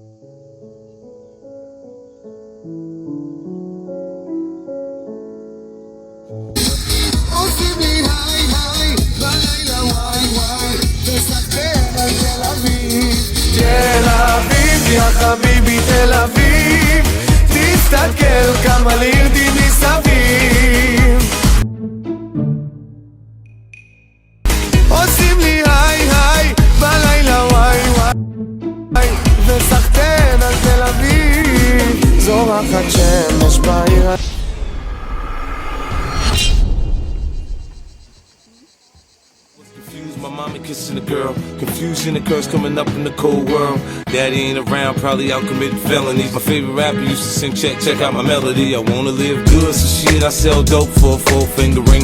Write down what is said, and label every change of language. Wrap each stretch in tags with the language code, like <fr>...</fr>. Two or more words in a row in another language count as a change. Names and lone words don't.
<ar>يا حبيبي</ar> <he>تل אביב תסתכל כמה לירדים מסביב עושים לי היי היי בלילה וואי וואי וסחטן על תל אביב זורחת שמש בעיר</he> <en>My mommy kissing a girl, confusion occurs coming up in the cold world. Daddy ain't around, probably out committing felonies. My favorite rapper used to sing, check out my melody. I wanna live good, so shit, I sell dope for a 4-finger ring.</en>